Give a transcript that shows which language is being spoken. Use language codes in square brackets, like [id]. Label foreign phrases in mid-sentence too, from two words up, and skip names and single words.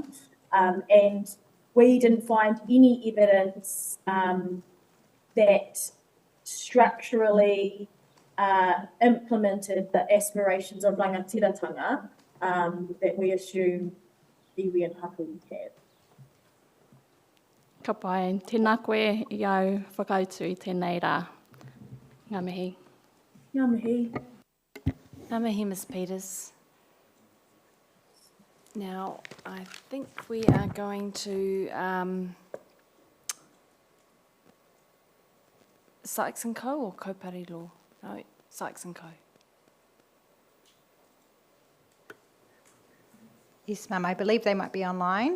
[en] And we didn't find any evidence that structurally implemented the aspirations of rangatiratanga that we assume iwi and hapu have. [mi] Ka pai, tēnā koe I au whakautu I tēnei rā. Ngā mihi. Ngā mihi. Ngā mihi, Ms Peters. [en] Now, I think we are going to Sykes and Co or Kaupari Law? No, Sykes and Co. Yes, ma'am, I believe they might be online.